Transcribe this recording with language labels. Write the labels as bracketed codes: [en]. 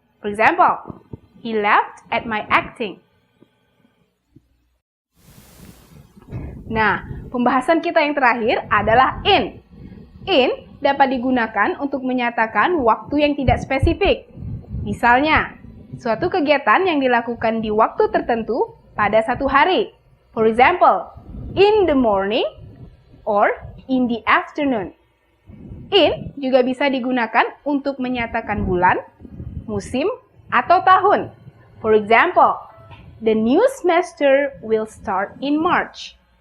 [en] For example, he laughed at my acting. [id] Nah, pembahasan kita yang terakhir adalah in. In dapat digunakan untuk menyatakan waktu yang tidak spesifik. Misalnya, suatu kegiatan yang dilakukan di waktu tertentu pada satu hari. [en] For example, in the morning or in the afternoon. [id] In juga bisa digunakan untuk menyatakan bulan, musim, atau tahun. [en] For example, the new semester will start in March.